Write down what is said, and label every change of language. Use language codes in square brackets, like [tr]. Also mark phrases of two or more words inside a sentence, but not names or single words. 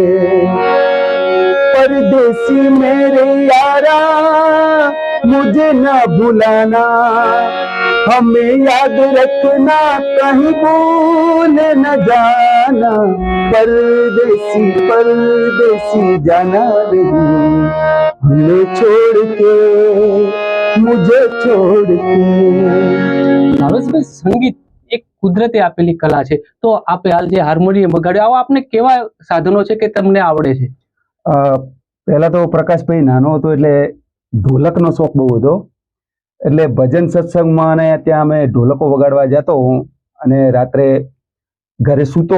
[hi] परदेसी मेरे यारा मुझे ना भुलाना, हमें याद रखना कहीं भूल न जाना, परदेसी परदेसी जाना नहीं, हमें छोड़ के मुझे छोड़ के. [gu] ભાવેશભાઈ, સંગીત એક કુદરતે આપેલી કલા છે, તો આપે હાલ જે હાર્મોનિયમ વગાડ્યું, આવા આપને કેવા સાધનો છે કે તમને આવડે છે? પહેલા તો પ્રકાશભાઈ નાનો હતો એટલે ઢોલકનો શોખ બહુ હતો, એટલે ભજન સત્સંગમાં અને ત્યાં અમે ઢોલકો વગાડવા જતો હું, અને રાત્રે ઘરે સૂતો.